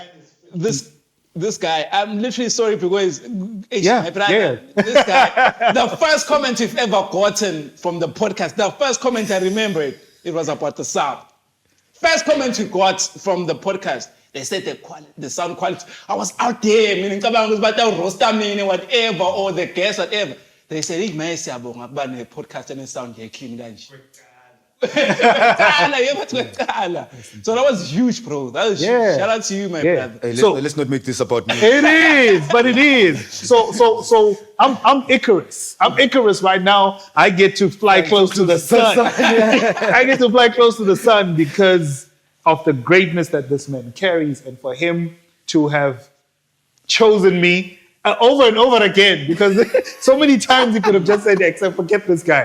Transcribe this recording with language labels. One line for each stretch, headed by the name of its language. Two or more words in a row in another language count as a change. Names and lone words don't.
English: This guy, I'm literally sorry because my brother, this guy, the first comment we've ever gotten from the podcast, the first comment I remember it was about the sound. First comment we got from the podcast, they said the sound quality. I was out there, meaning about the roster, meaning whatever, or the guest, whatever. They said, "Hey, man,
Swati: siyabonga kuba ne podcast
English: and sound here clean
Swati: kanje."
English: So that was huge, bro. That was huge. Shout out to you, my brother. Hey, let's not make this about me. It is, but it is. So I'm Icarus. I'm Icarus right now. I get to fly close to the sun. I get to fly close to the sun because of the greatness that this man carries, and for him to have chosen me over and over again, because so many times he could have just said, "Except forget this guy."